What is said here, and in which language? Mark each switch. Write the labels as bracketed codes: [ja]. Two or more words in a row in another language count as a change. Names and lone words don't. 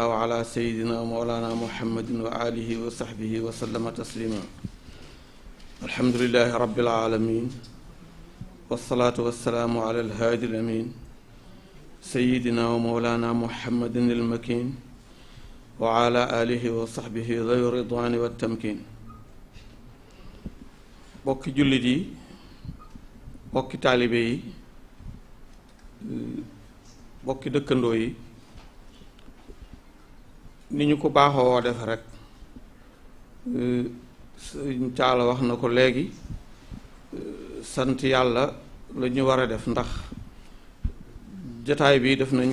[ar] على سيدنا مولانا محمد وآله وصحبه وسلم تسليما الحمد لله رب العالمين والصلاة والسلام على الهادي الأمين سيدنا ومولانا محمد المكين وعلى آله وصحبه ذوي الرضوان والتمكين [wo] bokki jullit yi bokki taalibe yi bokki dëkkandoo yi ni ñu ko baaxoo def rek Sëñ Taala wax na ko léegi sant yàlla la ñu war a def ndax jataay bi def nañ